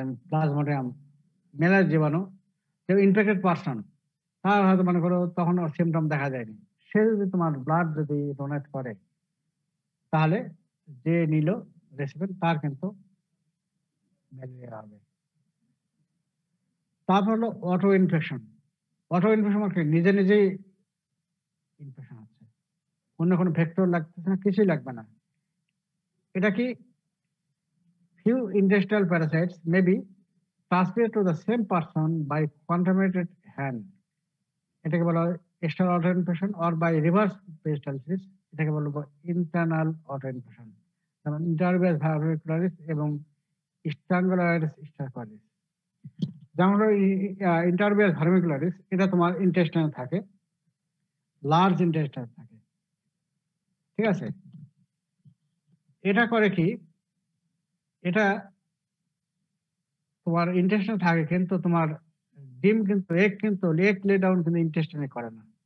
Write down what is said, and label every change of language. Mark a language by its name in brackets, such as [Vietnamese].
[Bangla] Plasmodium মেলার জীবাণু। কেউ ইনফেক্টেড পারসন তার হয়তো মনে করো তখন ওর সিমটম দেখা যায়নি, সে যদি তোমার ব্লাড যদি ডোনেট করে তাহলে যে নিল রেসিপিয়েন্ট তার কিন্তু ম্যালেরিয়া হবে। তারপর হলো অটো ইনফেকশন। অটো ইনফেকশন মানে নিজে নিজেই ইনফেকশন হচ্ছে, অন্য কোনো ভেক্টর লাগতেছে না, কিছুই লাগবে না। এটা কি [English] few intestinal parasites may be transmitted to the same person by contaminated hand, [Bangla] এটাকে বলা হয় [English] external auto infection, or by reverse peristalsis, এটাকে বলা হয় internal auto infection, [Bangla] যেমন ইন্টারভিয়াস ভার্মিকুলারিস এবং স্ট্রাঙ্গুলারিস স্টাফারিস। যেমন ইন্টারভিয়াস ভার্মিকুলারিস এটা তোমার ইন্টেস্টাইনে থাকে, লার্জ ইন্টেস্টাইন থাকে। ঠিক আছে? এটা করে কি এটা তোমার ইন্টেস্টাইনে থাকে কিন্তু তোমার ডিম কিন্তু এগ লে ডাউন কিন্তু ইন্টেস্টাইনে করে না।